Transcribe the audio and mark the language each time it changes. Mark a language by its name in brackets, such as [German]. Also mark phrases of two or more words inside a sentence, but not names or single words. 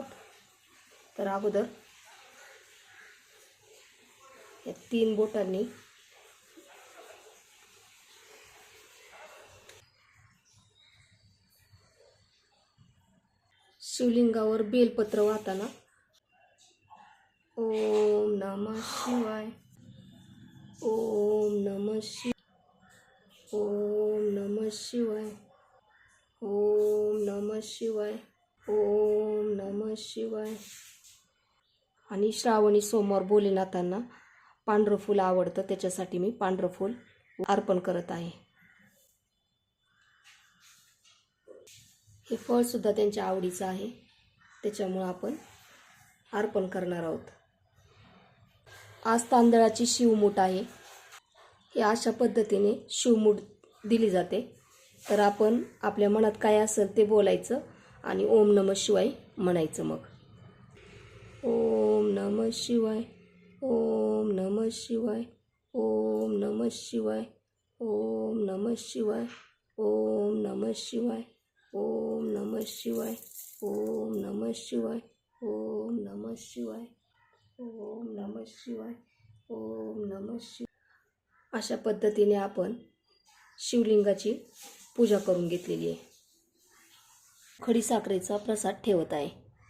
[Marathi] तर अगोदर या 3 बोटांनी शिवलिंगावर बेलपत्र वाहताना [Sanskrit] ओम नमः शिवाय, ओम नमः शिवाय, ओम नमः शिवाय, ओम नमः शिवाय, ओम नमः शिवाय। [Marathi] आणि श्रावणी सोमवार भोलेनाथांना पांढरं फूल आवडतं, त्याच्यासाठी मी पांढरं फूल अर्पण करत आहे। हे फळ सुद्धा त्यांच्या आवडीचं आहे, त्याच्यामुळे आपण अर्पण करणार आहोत। आज तांदळाची शिवमूठ आहे। हे अशा पद्धतीने शिवमूठ दिली जाते। तर आपण आपल्या मनात काय असेल ते बोलायचं आणि [Sanskrit] ओम नमः शिवाय [Marathi] म्हणायचं। [Sanskrit] मग ओम नमः शिवाय, ओम नमः शिवाय, ओम नमः शिवाय, ओम नमः शिवाय, ओम नमः शिवाय, ओम नमः शिवाय, ओम नमः शिवाय, ओम नमः शिवाय, ओम नमः शिवाय, ओम नमः शिवाय। [Marathi] अशा पद्धतीने आपण शिवलिंगाची पूजा करून घेतलेली आहे। खडीसाखरेचा प्रसाद ठेवत आहे।